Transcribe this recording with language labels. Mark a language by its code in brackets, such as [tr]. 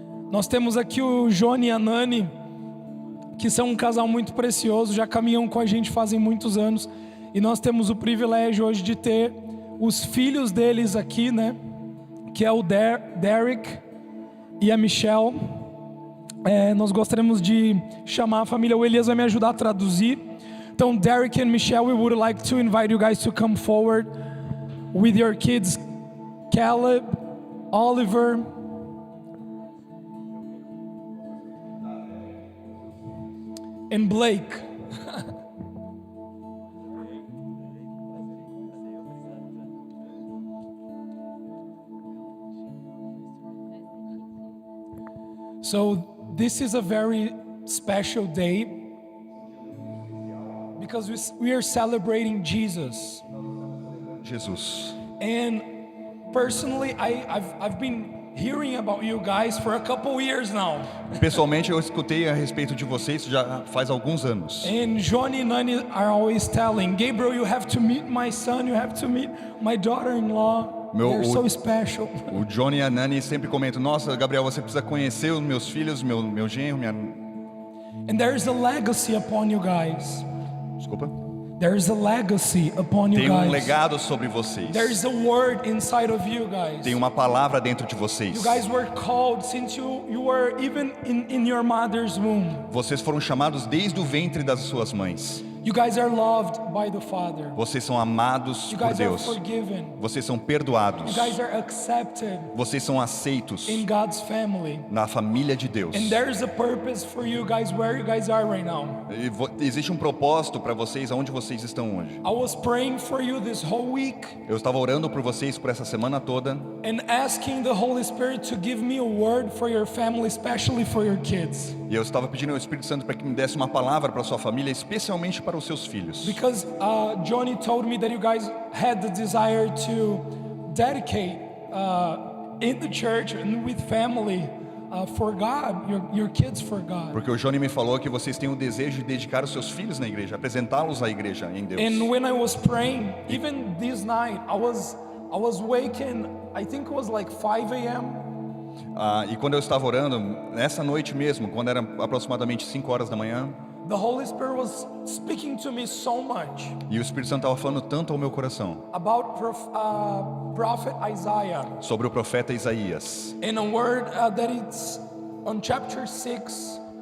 [pt] Nós temos aqui o Johnny e a Nani, que são um casal muito precioso, já caminham com a gente fazem muitos anos. E nós temos o privilégio hoje de ter os filhos deles aqui, né? Que é o Derek e a Michelle. Nós gostaríamos de chamar a família, o Elias vai me ajudar a traduzir. [en] Então, Derek and Michelle, we would like to invite you guys to come forward with your kids, Caleb, Oliver, and Blake. So this is a very special day because we are celebrating Jesus. And personally, I've been hearing about you guys for a couple years now. [pt] Pessoalmente, eu escutei a respeito de vocês já faz alguns anos. [en] And Johnny and Nani are always telling, Gabriel, you have to meet my son, you have to meet my daughter-in-law. They're so special. [pt] O Johnny e a Nani sempre comentam: nossa, Gabriel, você precisa conhecer os meus filhos, meu genro, minha... [en] And there's a legacy upon you guys. [pt] Desculpa. [en] There's a legacy upon you [pt] Tem [en] guys. [pt] legado sobre vocês. [en] There's a word inside of you guys. [pt] Tem uma palavra dentro de vocês. [en] You guys were called since you were even in your mother's womb. [pt] Vocês foram chamados desde o ventre das suas mães. [en] You guys are loved by the Father. [pt] Vocês são amados [en] You [pt] por [en] guys [pt] Deus. [en] are forgiven. [pt] Vocês são perdoados. [en] You guys are accepted [pt] Vocês são aceitos [en] in God's family. [pt] na família de Deus. [en] And there's a purpose for you guys where you guys are right now. [pt] E existe um propósito para vocês aonde vocês estão hoje. [en] I was praying for you this whole week [pt] Eu estava orando por vocês por essa semana toda [en] and asking the Holy Spirit to give me a word for your family, especially for your kids. [pt] e eu estava pedindo ao Espírito Santo para que me desse uma palavra para sua família, especialmente para os seus filhos. [en] Because Johnny told me that you guys had the desire to dedicate in the church and with family for God, your kids for God. [pt] Porque o Johnny me falou que vocês têm o desejo de dedicar os seus filhos na igreja, apresentá-los à igreja em Deus. [en] And when I was praying, even this night, I was waking, I think it was like 5 a.m. [pt] E quando eu estava orando, nessa noite mesmo, quando era aproximadamente 5 horas da manhã, [en] The Holy Spirit was speaking to me so much [pt] e o Espírito Santo estava falando tanto ao meu coração [en] about Prophet Isaiah [pt] sobre o profeta Isaías. [en] in a word that it's on chapter 6,